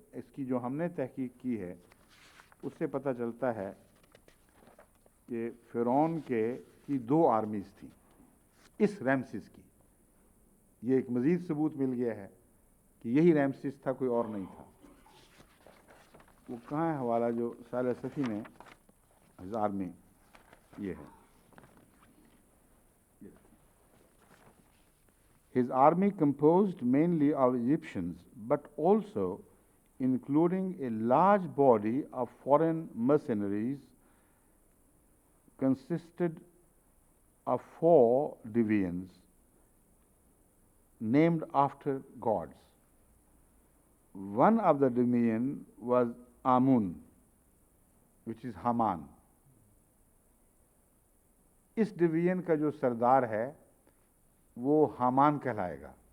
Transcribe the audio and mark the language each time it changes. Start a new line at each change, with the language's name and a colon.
Urdu: اس کی جو ہم نے تحقیق کی ہے اس سے پتہ چلتا ہے کہ فرعون کی 2 آرمیز تھیں اس رامسیس کی. یہ ایک مزید ثبوت مل گیا ہے کہ یہی رامسیس تھا، کوئی اور نہیں تھا. وہ کہاں ہے حوالہ جو صالح صفی نے 1000 میں یہ ہے.
English: His army composed mainly of Egyptians, but also including a large body of foreign mercenaries, consisted of 4 divisions named after gods. One of the division was Amun, which is Haman.
Urdu: اس division کا جو سردار ہے وہ حامان کہلائے گا.